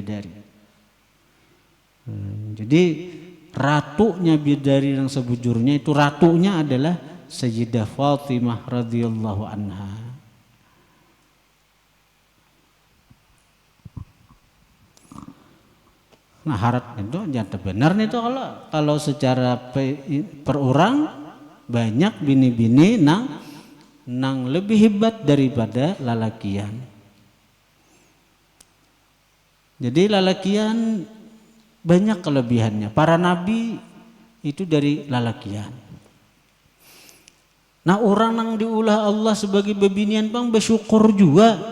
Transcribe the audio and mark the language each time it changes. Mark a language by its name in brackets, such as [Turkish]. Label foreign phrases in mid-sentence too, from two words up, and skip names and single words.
[Indonesian] Jadi ratunya bidadari yang sebujurnya itu ratunya adalah Sayyidah Fatimah [Arabic] radhiyallahu anha. [Banjar] Nah harap itu jangan benar nih tuh kalau secara per orang banyak bini-bini nang lebih hebat daripada lalakian. Jadi lalakian banyak kelebihannya. Para nabi itu dari lalakian. Nah orang nang diulah Allah sebagai bebinian bang bersyukur juga.